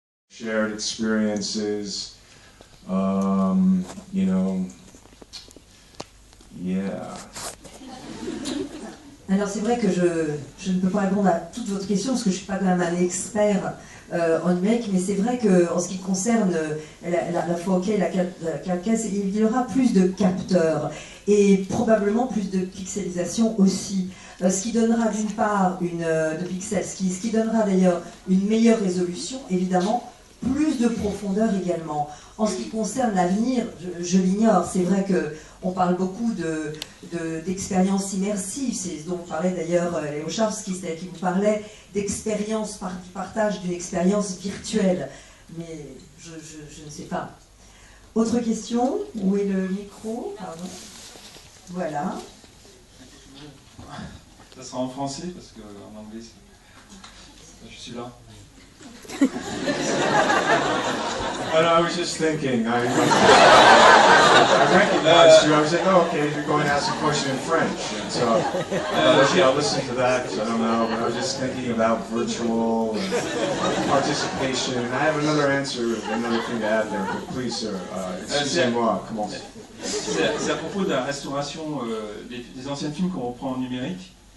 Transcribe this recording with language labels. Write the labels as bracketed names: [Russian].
[English] shared experiences, you know, yeah. [French] Alors c'est vrai que je ne peux pas répondre à toutes votre questions parce que je ne suis pas quand même un expert en numérique, mais c'est vrai qu'en ce qui concerne la 4K, la 4K, il y aura plus de capteurs et probablement plus de pixelisation aussi. Ce qui donnera d'une part de pixels, ce qui donnera d'ailleurs une meilleure résolution, évidemment, plus de profondeur également. En ce qui concerne l'avenir, je l'ignore. C'est vrai qu'on parle beaucoup d'expériences immersives. C'est ce dont parlait d'ailleurs Léo Charski, c'est-à-dire qu'il vous parlait d'expérience, du partage d'une expérience virtuelle. Mais je ne sais pas. Autre question? Où est le micro? Pardon. Voilà. Ça sera en français parce qu'en anglais, je suis là. [English] I was just thinking, I recognized you, I was like, oh, okay, you're going to ask a question in French, and so, okay, I'll listen to that, because I don't know, but I was just thinking about virtual participation, and I have another thing to add there, but please, sir, [French] excusez-moi, commencez. C'est à propos de la restauration des anciens films qu'on reprend en numérique.